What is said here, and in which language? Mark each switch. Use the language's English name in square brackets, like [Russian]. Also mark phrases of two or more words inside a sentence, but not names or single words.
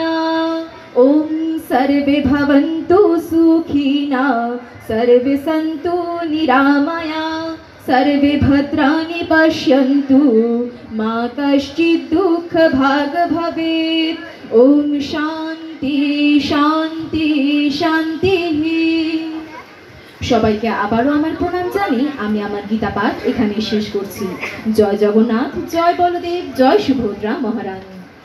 [Sanskrit] ॐ सर्वे भवन्तु सुखिनः सर्वे सन्तु निरामया सर्वे भद्राणि पश्यन्तु मा कश्चित् दुःखभाग् भवेत्। ॐ शान्ति शान्ति शान्तिः। [Bangla] সবাইকে আবারও আমার প্রণাম জানি আমি আমার গীতা পাঠ এখানে শেষ করছি। জয় জগন্নাথ, জয় বলদেব, জয় সুভদ্রা মহারানী।